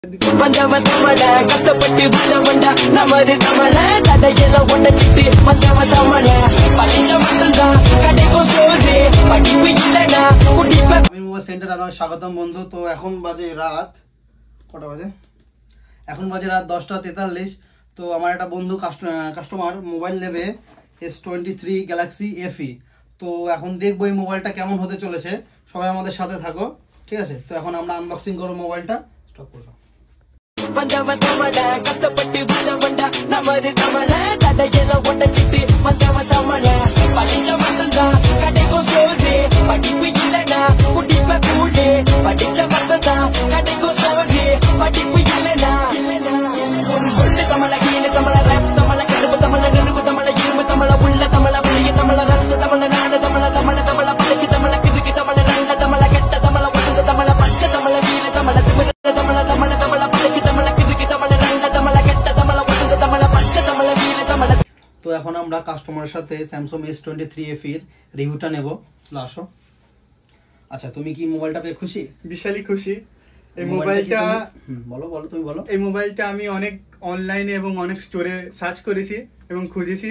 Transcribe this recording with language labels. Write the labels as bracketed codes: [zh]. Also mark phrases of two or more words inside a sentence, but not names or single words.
[ta] கஷ்டப்பட்டு நமது தமிழ கதையெல்லாம் ஒட்டச்சிட்டு [bn] সেন্টার আপনাকে স্বাগতম বন্ধু। তো এখন বাজে রাত কটা বাজে? এখন বাজে রাত 10:43। তো আমার একটা বন্ধু কাস্টমার মোবাইল নেবে S23 গ্যালাক্সি FE। তো এখন দেখবো এই মোবাইলটা কেমন হতে চলেছে, সবাই আমাদের সাথে থাকো, ঠিক আছে? তো এখন আমরা আনবক্সিং করবো মোবাইলটা, স্টপ করবো। [ta] கஷ்டப்பட்டு நமது தமிழ கதையெல்லாம் ஒட்டச்சிட்டு தமிழ படிச்ச மட்டும்தான் கடைக்கும் சோறு, படிப்பு இல்லைன்னா குடிப்ப கூடு, படிச்ச மட்டும்தான் கடைக்கும் சோறு, படிப்பு இல்லைன்னா சொல்லு தமிழ கீழ தமிழ ரப் தமிழ கருப்பு தமிழ நெருப்பு தமிழ இரும்பு தமிழ உள்ள தமிழ புளிய தமிழ ரத்த தமிழ நாடு தமிழ தமிழ தமிழ பழச்சி தமிழ கிறுக்கு தமிழ நல்ல தமிழ கெட்ட தமிழ வசந்த தமிழ பச்சை தமிழ வீர தமிழ திமிர தமிழ தமிழ தமிழ பழச்சி தமிழ கிறுக்கு தமிழ நல்ல தமிழ கெட்ட தமிழ வசந்த தமிழ பச்சை தமிழ வீர தமிழ। [bn] তো এখন আমরা কাস্টমারের সাথে স্যামসাং S23 FE এর রিভিউটা নেব। আসো। আচ্ছা, তুমি কি মোবাইলটা পেয়ে খুশি? বিশালই খুশি। এই মোবাইলটা বলো তুমি বলো। এই মোবাইলটা আমি অনেক অনলাইনে এবং অনেক স্টোরে সার্চ করেছি এবং খুঁজেছি।